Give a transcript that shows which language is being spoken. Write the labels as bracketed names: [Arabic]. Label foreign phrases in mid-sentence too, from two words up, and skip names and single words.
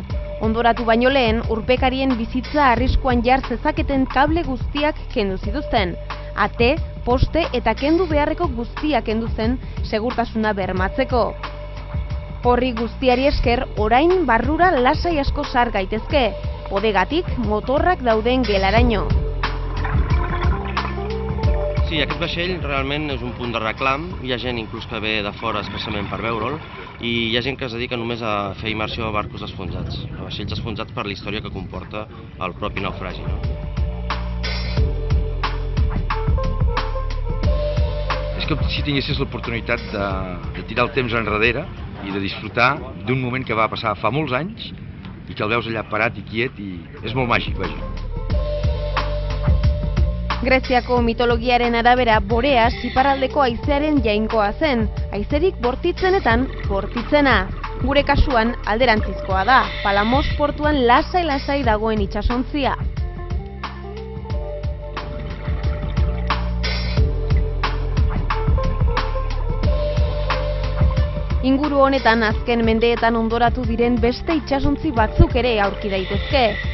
[Basque] Ondoratu baino lehen, urpekarien bizitza arriskuan jar zezaketen kable guztiak kendu zituzten. Ate, poste eta kendu beharreko guztiak kendu zen segurtasuna bermatzeko. Horri guztiari esker, orain barrura lasai asko sar gaitezke, bodegatik motorrak dauden gelaraino. [Catalan] Sí, aquest vaixell realment és un punt de reclam. Hi ha gent inclús que ve de fora expressament per veure'l i hi ha gent que es dedica només a fer immersió a barcos esfonjats, a vaixells esfonjats per la història que comporta el propi naufragi. És com si tinguessis l'oportunitat de tirar el temps enrere i de disfrutar d'un moment que va passar fa molts anys i que el veus allà parat i quiet i és molt màgic, vaja. [Basque] Greziako mitologiaren arabera, Boreas iparraldeko haizearen jainkoa zen, haizerik bortitzenetan bortitzena. Gure kasuan alderantzizkoa da, Palamos portuan lasai-lasai dagoen itsasontzia. Inguru honetan azken mendeetan ondoratu diren beste itsasontzi batzuk ere aurki daitezke.